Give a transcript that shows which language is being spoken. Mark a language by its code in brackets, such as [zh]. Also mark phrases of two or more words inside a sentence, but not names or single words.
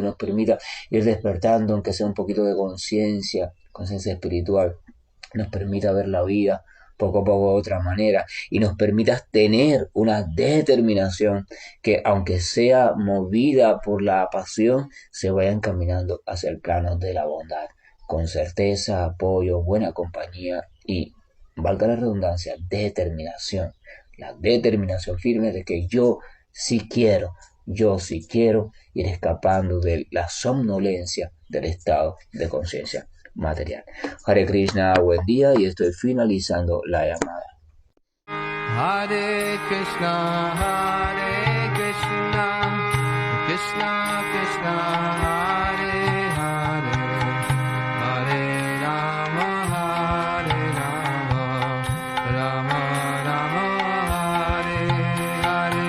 [es] nos permita ir despertando, aunque sea un poquito de conciencia espiritual, nos permita ver la vida poco a poco de otra manera y nos permita tener una determinación que, aunque sea movida por la pasión, se vaya encaminando hacia el plano de la bondad, con certeza, apoyo, buena compañía y, valga la redundancia, determinación. La determinación firme de que yo sí quiero ir escapando de la somnolencia del estado de conciencia material. Hare Krishna, buen día, y estoy finalizando la llamada. [sa] Hare Krishna, Krishna Krishna, Hare Hare, Hare Rama, Rama Rama, Hare Hare.